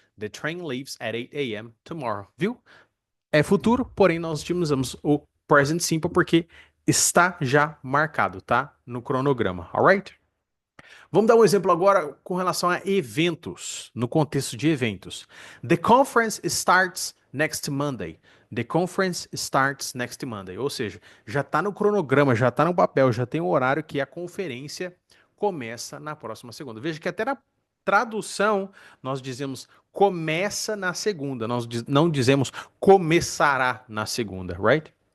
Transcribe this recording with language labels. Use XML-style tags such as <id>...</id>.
<en>The train leaves at 8 a.m. tomorrow.</en> <pt>Viu? É futuro, porém nós utilizamos o present simple porque está já marcado, tá? No cronograma, alright? Vamos dar um exemplo agora com relação a eventos, no contexto de eventos.</pt> <en>The conference starts next Monday. The conference starts next Monday.</en> <pt>Ou seja, já está no cronograma, já está no papel, já tem o horário que a conferência começa na próxima segunda. Veja que até na tradução nós dizemos começa na segunda, nós não dizemos começará na segunda, right?</pt>